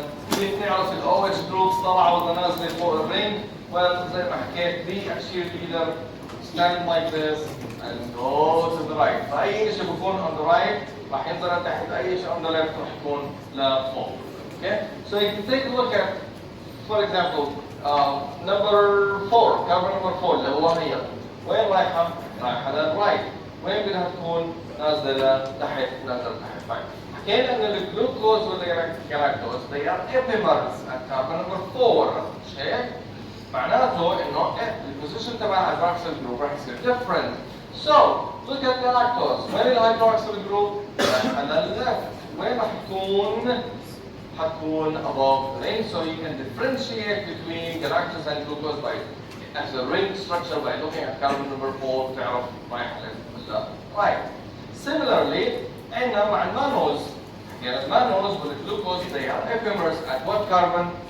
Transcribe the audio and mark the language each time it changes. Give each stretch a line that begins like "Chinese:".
Arabic: كيف نعرف الاو اتش جروبس طلعوا ولا نازله فوق الرينج؟ زي ما حكيت دي
English: actually either stand like this and go to the right.
Arabic: فأي شيء بكون
English: on the right
Arabic: راح ينزل تحت، أي شيء
English: on the left
Arabic: راح يكون لفوق.
English: Okay? So you can take a look at, for example, number 4, carbon number 4
Arabic: اللي هو هي. وين رايحة؟ رايحة للرايت. وين بدها تكون؟ نازلة لتحت، نازلة تحت. طيب. حكينا إن الجلوكوز والجلاكتوز
English: they are epimers at carbon number 4.
Arabic: مش هيك؟ معناته انه البوزيشن تبع الهيدروكسيل جروب راح يصير different.
English: So look at the lactose.
Arabic: وين الهيدروكسيل جروب؟ على الليفت. وين راح تكون؟ حتكون
English: above the ring, so you can differentiate between galactose and glucose by as a ring structure by looking at carbon number 4
Arabic: تعرف رايح ولا
English: right.
Arabic: Similarly عندنا مع المانوز. حكينا المانوز والجلوكوز
English: they are epimers at what carbon?